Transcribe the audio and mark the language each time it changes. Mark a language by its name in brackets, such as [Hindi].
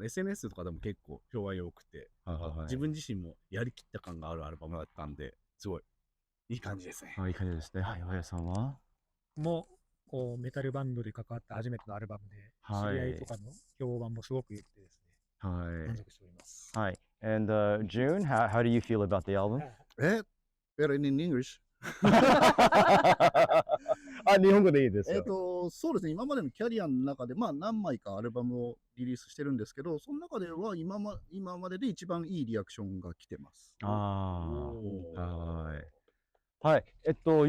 [Japanese] SNS とかでも結構評判良くて、自分自身もやりきった感があるアルバムだったんで、すごいいい感じですね。いい感じですね。はい、あやさんはもう、こうメタルバンドで関わった初めてのアルバムで、知り合いとかの評判もすごく良くてですね、満足しております。はい。 [English] And June, how do you feel about the album? Better in English? [Japanese] あ、日本語でいいですよ。そうですね、今までのキャリアの中で、まあ何枚かアルバムをリリースしてるんですけど、その中では今までで一番いいリアクションが来てます。はい。はい。